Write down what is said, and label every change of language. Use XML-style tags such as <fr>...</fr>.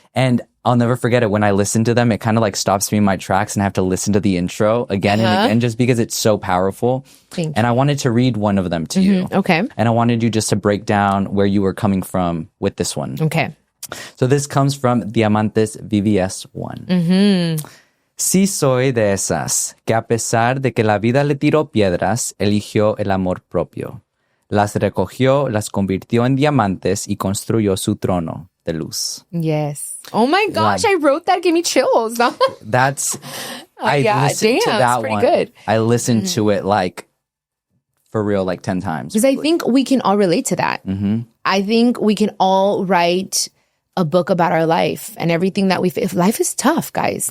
<en>And I'll never forget it when I listen to them, it kind of like stops me in my tracks and I have to listen to the intro again and again just because it's so powerful. Thank you. And I wanted to read one of them to you. Okay. And I wanted you just to break down where you were coming from with this one. Okay. So this comes from Diamantés VVS 1.</en> <es>Sí soy de esas que a pesar de que la vida le tiró piedras, eligió el amor propio. Las recogió, las convirtió en diamantes y construyó su trono de luz.</es> <en>Yes. Oh my gosh, Like- I wrote that. Give me chills. That's, I yeah, listened to damn, that it's pretty one. good. I listened to it like, for real, like 10 times. Because I think we can all relate to that. I think we can all write a book about our life and everything that if life is tough, guys.</en>